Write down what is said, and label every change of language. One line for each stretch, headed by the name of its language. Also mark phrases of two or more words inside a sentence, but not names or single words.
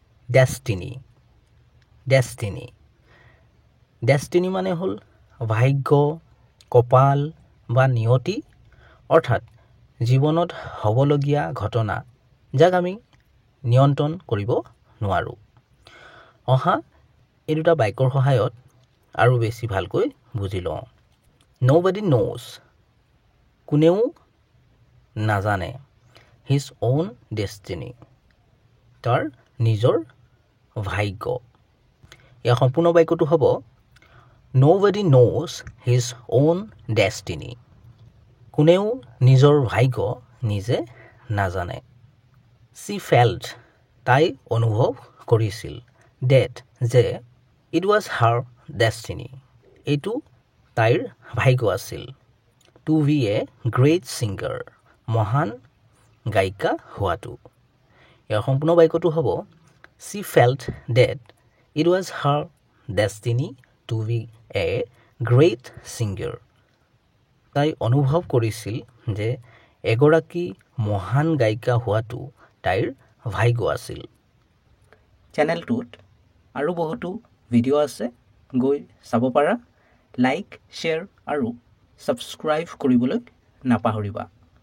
English: destiny destiny destiny
Assamese: মানে হ'ল ভাগ্য কপাল বা নিয়তি অৰ্থাৎ জীৱনত হ'বলগীয়া ঘটনা যাক আমি নিয়ন্ত্ৰণ কৰিব নোৱাৰোঁ অহা এই দুটা বাক্যৰ সহায়ত আৰু বেছি ভালকৈ বুজি লওঁ Nobody knows কোনেও নাজানে
English: his own destiny
Assamese: তাৰ নিজৰ ভাগ্য ইয়াৰ সম্পূৰ্ণ বাক্যটো হ'ব
English: Nobody knows his own destiny
Assamese: কোনেও নিজৰ ভাগ্য নিজে নাজানে
English: She felt
Assamese: তাই অনুভৱ কৰিছিল that যে
English: it was her destiny
Assamese: এইটো তাইৰ ভাগ্য আছিল
English: to be a great singer
Assamese: মহান গায়িকা হোৱাটো ইয়াৰ সম্পূৰ্ণ বাক্যটো হ'ব
English: She felt that it was her destiny to be a great singer
Assamese: তাই অনুভৱ কৰিছিল যে এগৰাকী মহান গায়িকা হোৱাটো তাইৰ ভাগ্য আছিল চেনেলটোত আৰু বহুতো ভিডিঅ' আছে গৈ চাব পাৰা
English: like share
Assamese: আৰু ছাবস্ক্ৰাইব কৰিবলৈ নাপাহৰিবা